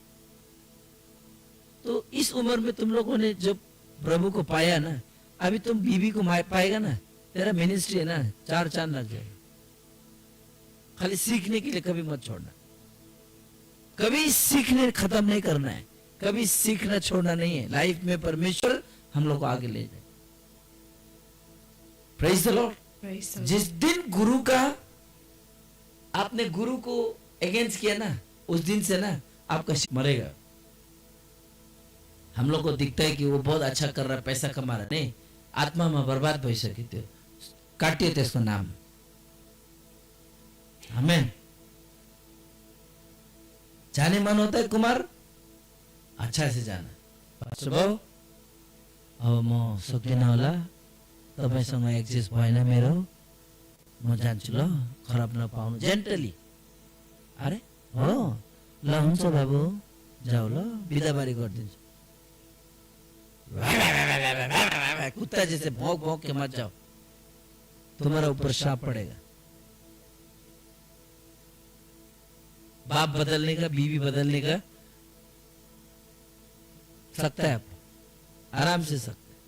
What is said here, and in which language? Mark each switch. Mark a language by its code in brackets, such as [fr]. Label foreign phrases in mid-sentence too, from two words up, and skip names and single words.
[hi] तो इस उम्र में तुम लोगों ने जब प्रभु को पाया ना, अभी तुम बीवी को पाएगा ना, तेरा मिनिस्ट्री है ना 4 चांद लग जाएगा। खाली सीखने के लिए कभी मत छोड़ना, कभी सीखने खत्म नहीं करना है, कभी सीखना छोड़ना नहीं है। लाइफ में परमेश्वर हम लोग को आगे ले जाए। [en] Praise the Lord. Praise the [hi] जिस दिन गुरु का आपने गुरु को अगेंस्ट किया ना, उस दिन से ना आपका मरेगा। हम लोग को दिखता है कि वो बहुत अच्छा कर रहा है, पैसा कमा रहा है, नहीं, आत्मा में बर्बाद [ne] भइसक्यो त्यो। काटियो त्यसको नाम। आमेन। [hi] जाने मन होता है कुमार, अच्छा से जाना। [ne] पास्टर बाबु अब म सक्दिनँ होला, तपाईसँग एक्सेस भएन मेरो, म जान्छु ल, खराब नपाउनु, जेन्टली। अरे हो ल, हुन्छ बाबु जाऊ ल, बिदाबारी गरिदिन्छु। [hi] कुत्ता जैसे भौंक भौंक के मत जाओ, तुम्हारा ऊपर श्राप पड़ेगा। बाप बदलने का, बीवी बदलने का सकता है, आराम से सकता है।